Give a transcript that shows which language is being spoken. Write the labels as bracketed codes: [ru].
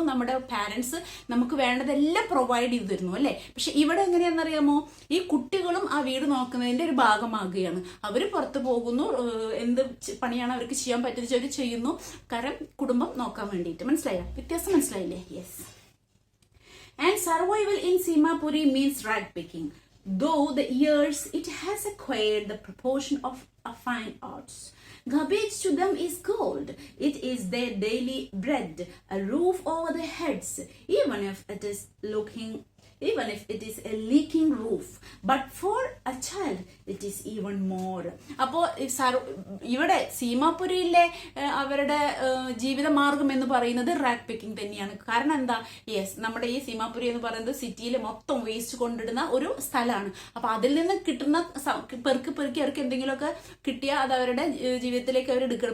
[ml] നമ്മുടെ പാരന്റ്സ് നമുക്ക് വേണ്ടതെല്ലാം പ്രൊവൈഡ് ചെയ്തു തരുന്നു അല്ലെ. പക്ഷെ ഇവിടെ എങ്ങനെയാണെന്നറിയാമോ? ഈ കുട്ടികളും ആ വീട് നോക്കുന്നതിന്റെ ഒരു ഭാഗമാകുകയാണ്. അവര് പുറത്തു പോകുന്നു, എന്ത് പണിയാണ് അവർക്ക് ചെയ്യാൻ പറ്റുന്നത് ചെയ്യുന്നു, കാരണം കുടുംബം നോക്കാൻ വേണ്ടിയിട്ട്. മനസ്സിലായോ? വ്യത്യാസം മനസ്സിലായില്ലേ? Yes. [en] And survival in Simapuri means rag picking. Though the years it has acquired the proportion of a fine arts. Garbage to them is gold. It is their daily bread, a roof over their heads, even if it is looking even if it is a leaking roof. But for a child, it is even more. [ml] അപ്പോൾ ഇവിടെ സീമാപുരിയിലെ അവരുടെ ജീവിതമാർഗം എന്ന് പറയുന്നത് rag picking തന്നെയാണ്. കാരണം എന്താ, yes, നമ്മുടെ ഈ സീമാപുരി എന്ന് പറയുന്നത് സിറ്റിയിൽ മൊത്തം വേസ്റ്റ് കൊണ്ടിടുന്ന ഒരു സ്ഥലമാണ്. അപ്പൊ അതിൽ നിന്ന് കിട്ടുന്ന പെറുക്കി അവർക്ക് എന്തെങ്കിലുമൊക്കെ കിട്ടിയാൽ അത് അവരുടെ ജീവിതത്തിലേക്ക് അവർ എടുക്കണം.